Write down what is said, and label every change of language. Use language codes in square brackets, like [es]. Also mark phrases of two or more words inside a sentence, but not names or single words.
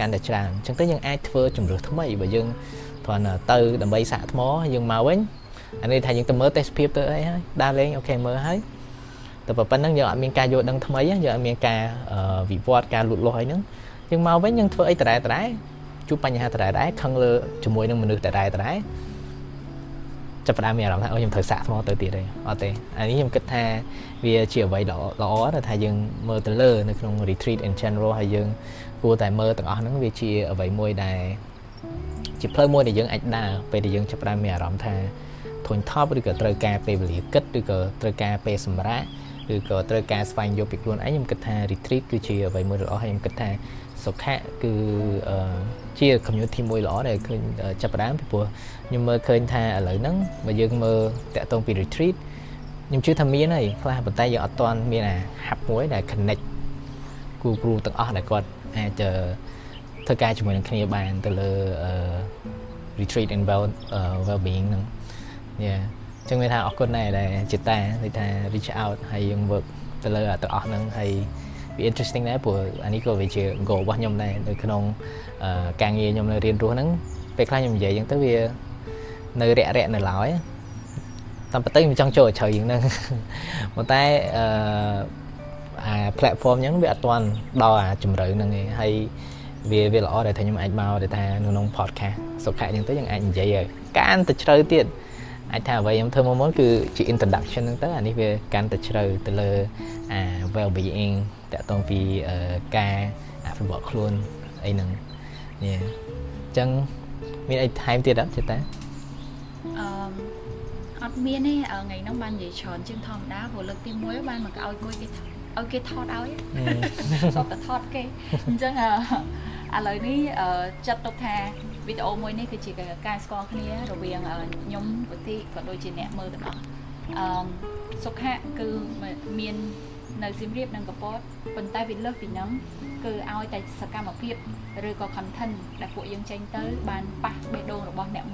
[km] កាន់តែច្រើនអញ្ចឹងទៅយើងអាចធ្វើជំរឿសថ្មីបើយើងគ្រាន់តែទៅដើម្បីសាកថ្មយើងមកវិញអានេះថាយើងទៅមើលទេសភាពទៅអីហើយដើរលេងអូខេមើលហើយតែប៉ុណ្្នឹងយើងអត់មានការយល់ដឹងថ្មីយើងអត់មានការវិវត្តការលូតលាស់អីហ្នឹងយើងមក វិញយើងធ្វើអីដដែលជួបបញ្ហាដដែលខឹងលើជាមួយនឹងមនុស្សដដែលចាប់ផ្ដើមមានអារម្មណ៍ថាអូខ្ញុំត្រូវសាកថ្មទៅទៀតទេអត់ទេអានេះខ្ញុំគិតថាវាជាអ្វីល្អដែលថាយើងមើលទៅលើ នៅក្នុង [en] retreat in general [km] ហើយយើងគួរតែមើលទាំងអស់ហ្នឹងវាជាអ្វីមួយដែលជាផ្លូវមួយដែលយើងអាចដើរពេលដែលយើងចាប់ផ្ដើមមានអារម្មណ៍ ថាធុញថប់ឬក៏ត្រូវការពេលវេលាគិតឬក៏ត្រូវការពេលសម្រាកឬក៏ត្រូវការស្វែងយល់ពីខ្លួនឯងខ្ញុំគិតថា retreat គឺជាអ្វីមួយល្អហើយខ្ញុំគិតថាសុខៈគឺជា community មួយល្អដែលឃើញចាប់ផ្ដើមពីព្រោះខ្ញុំមើលឃើញថាឥឡូវហ្នឹងបើយើងមើលតាក់ទងពី retreat ខ្ញុំជឿថាមានហើយខ្លះប៉ុន្តែយើងអត់ទាន់មានអា hub មួយដែល connect គ្រូទាំងអស់ដែលគាត់អាចធ្វើការជាមួយនឹងគ្នាបានទៅលើ [en] retreat and well being [km] ហ្នឹងចឹងមានថាអរគុណដែរដែលជាតាដូចថា [en] reach out [km] ហើយយើង work ទៅលើទាំងអស់ហ្នឹងហើយវា interesting ដែរព្រោះអា នេះក៏វាជា goal របស់ខ្ញុំដែរនៅក្នុងការងារខ្ញុំនៅរៀនរស់ហ្នឹងពេលខ្លះខ្ញុំនិយាយអញ្ចឹងទៅវានៅរាក់ នៅឡើយតាមពិតខ្ញុំចង់ចូលឲ្យជ្រៅជាងហ្នឹងប៉ុន្តែអា platform អញ្ចឹងវាអត់ទាន់ដល់ អាជំរឿហ្នឹងទេហើយវាល្អដែលថាខ្ញុំអាចមកដែលថាក្នុង podcast សុខៈអញ្ចឹងទៅយើងអាចនិយាយឲ្យកាន់តែជ្រៅទៀតអាចថាអ្វីខ្ញុំធ្វើមុនគឺជា introduction ហ្នឹងទៅអានេះវាកាន់តែជ្រៅទៅលើ [en] well being [km] តាក់ទងពីការអភិវឌ្ឍខ្លួនអីហ្នឹងអញ្ចឹងមានអីថែមទៀតអត់ចេះតា អត់មានទេថ្ងៃហ្នឹងបាននិយាយច្រើនជាងធម្មតាព្រោះលើកទី1បានមកឲ្យគួយគេឲ្យគេថតឲ្យសុទ្ធតែថតគេអញ្ចឹងឥឡូវនេះចាត់ទុកថាវីដេអូមួយនេះគឺជាការស្គាល់គ្នារវាងខ្ញុំពតិក៏ដូចជាអ្នកមើលទាំងអស់សុខៈគឺមាននៅសៀមរាបនិងកំពតប៉ុន្តែវាលើសពីហ្នឹងគឺឲ្យតែសកម្មភាពឬក៏ content ដែលពួកយើងចេញទៅបានប៉ះបេះដូងរបស់អ្នក